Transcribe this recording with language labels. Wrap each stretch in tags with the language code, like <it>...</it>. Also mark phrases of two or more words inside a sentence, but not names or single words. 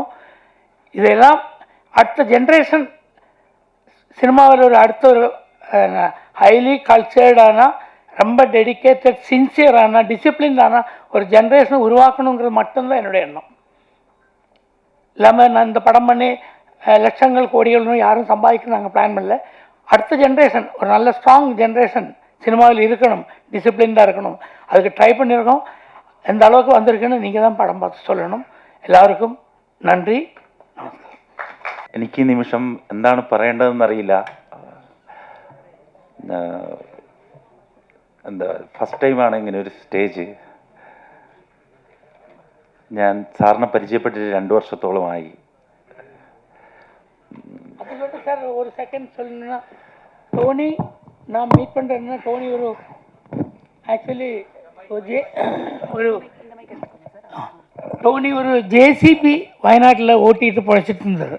<ta>இதெல்லாம் அடுத்த ஜென்ரேஷன் சினிமாவில் ஒரு அடுத்த ஒரு ஹைலி கல்ச்சர்டான, ரொம்ப டெடிக்கேட்டட், சின்சியரான, டிசிப்ளின்டான ஒரு ஜென்ரேஷனை உருவாக்கணுங்கிறது மட்டும்தான் என்னுடைய எண்ணம். இல்லாமல் நான் இந்த படம் பண்ணி லட்சங்கள் கோடிகள் யாரும் சம்பாதிக்கணும் நாங்கள் பிளான் பண்ணல. அடுத்த ஜென்ரேஷன் ஒரு நல்ல ஸ்ட்ராங் ஜென்ரேஷன் சினிமாவில் இருக்கணும், டிசிப்ளின்டாக இருக்கணும், அதுக்கு ட்ரை பண்ணியிருக்கோம். எந்த அளவுக்கு வந்திருக்குன்னு நீங்கள் தான் படம் பார்த்து சொல்லணும்.</ta> <ml>എല്ലാവർക്കും നന്ദി, നമസ്കാരം. എനിക്ക് ഈ നിമിഷം എന്താണ് പറയേണ്ടതെന്നറിയില്ല. എന്താ ഫസ്റ്റ് ടൈമാണ് ഇങ്ങനെ ഒരു സ്റ്റേജ്. ഞാൻ സാറിനെ പരിചയപ്പെട്ടിട്ട് 2 വർഷത്തോളമായി.</ml> <ta>அதுக்கு சார் ஒரு செகண்ட் சொல்லணும்னா, டோனி நான் மீட் பண்ணுறேன்னா, டோனி ஒரு ஆக்சுவலி டோனி ஒரு ஜேசிபி வயநாட்டில் ஓட்டிகிட்டு பழைச்சிட்டு இருந்தார்.</ta>